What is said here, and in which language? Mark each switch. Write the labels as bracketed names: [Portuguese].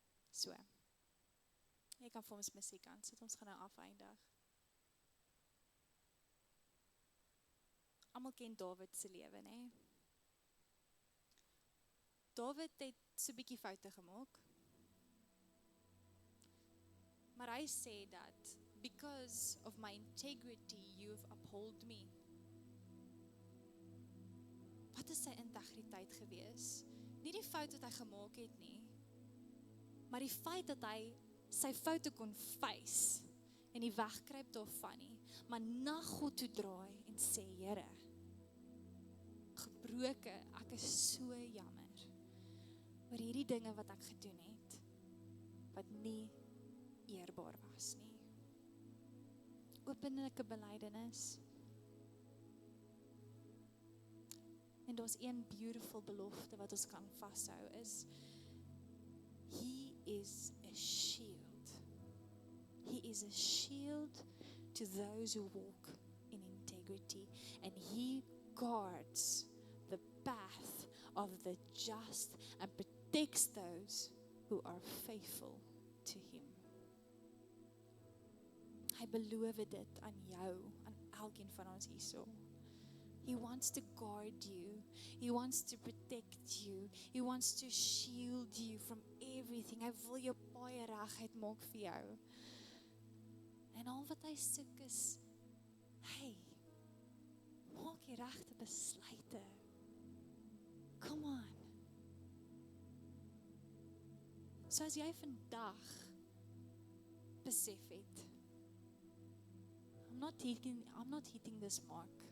[Afrikaans] So, jy kan vir ons musiek aan sit, ons gaan nou afeindig. Almal ken Dawid se lewe, né? Dawid het so 'n bietjie foute gemaak. Maar hy sê dat, [English] because of my integrity, you have upheld me. [Afrikaans] Wat is sy integriteit gewees? Nie die fout wat hy gemaak het nie, maar die feit dat hy sy foute kon face, en die wegkruip daarvan nie, maar na God toe draai en sê, Here, gebroke, ek is so jammer oor hierdie dinge wat ek gedoen het, wat nie eerbaar was nie. Openlike belydenis. En daar's een beautiful belofte wat ons kan vashou is, [English] He is a shield. He is a shield to those who walk in integrity, and He guards the path of the just and protects those who are faithful to Him. [Afrikaans] Hy beloof dit aan jou, aan elkeen van ons hierso. [English] He wants to guard you. He wants to protect you. He wants to shield you from everything. [Afrikaans] Hy wil jou paai reguit maak vir jou. En al wat hy soek is, hey, maak die regte besluite. [English] Come on. [Afrikaans] So as jy vandag besef het, [English] I'm not hitting this mark.